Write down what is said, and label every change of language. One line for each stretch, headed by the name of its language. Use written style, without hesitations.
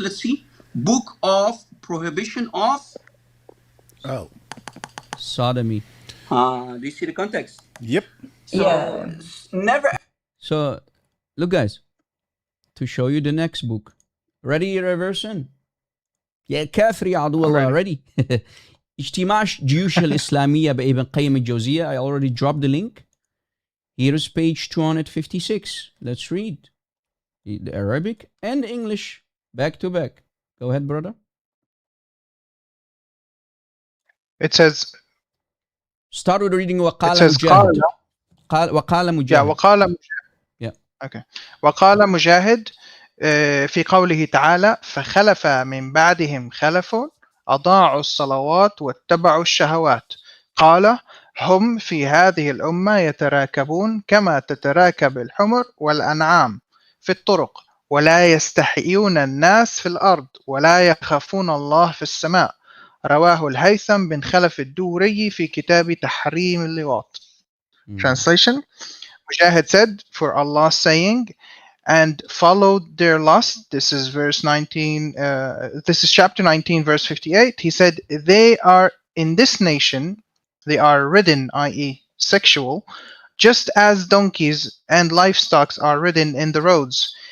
English: Let's see. Book of Prohibition of Sodomy. Do you see the context? Yep. So, never. So, look, guys, to show you the next book. Ready, Reverson?
Arabic: يا كافر يا عدو الله.
English: Ready?
Arabic: اجتماع جيوش الإسلامية بابن قيم الجوزية.
English: I already dropped the link. Here is page 256. Let's read the Arabic and English back to back. Go ahead, brother. It says. Start with reading
Arabic: وقال
English: it says
Arabic: مجاهد. وقال مجاهد.
English: Yeah,
Arabic: وقال مجاهد.
English: Yeah. Okay.
Arabic: وقال مجاهد في قوله تعالى فخلف من بعدهم خلف أضاعوا الصلوات واتبعوا الشهوات قال هم في هذه الأمة يتراكبون كما تتراكب الحمر والأنعام في الطرق ولا يستحيون الناس في الأرض ولا يخافون الله في السماء رواه الهيثم بن خلف الدوري في كتاب تحريم اللواط.
English: Translation. Mujahid said, for Allah's saying, and followed their lust. This is verse 19. This is chapter 19, verse 58. He said, they are in this nation, they are ridden, i.e. sexual, just as donkeys and livestock are ridden in the roads.